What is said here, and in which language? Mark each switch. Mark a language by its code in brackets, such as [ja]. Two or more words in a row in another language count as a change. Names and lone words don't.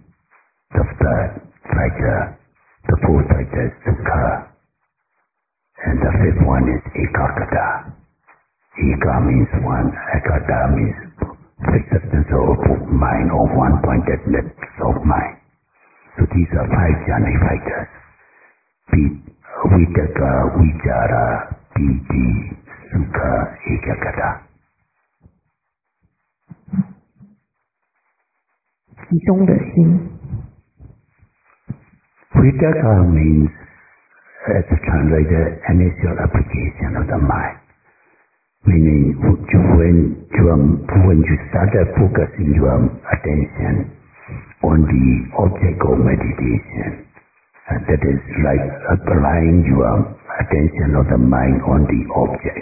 [en] The third fighter, the fourth fighter is sukha. And the fifth one is ekaggata. Eka means one, ekata means fixedness of mind or one-pointedness of mind. So these are five jhana fighters. [pi] Vitakka, vichara, piti, sukha, ekaggata. [zh] 集中的心。 [en] Vitakka means, as translated, initial application of the mind. Meaning, when you started focusing your attention on the object of meditation, that is like applying your attention of the mind on the object.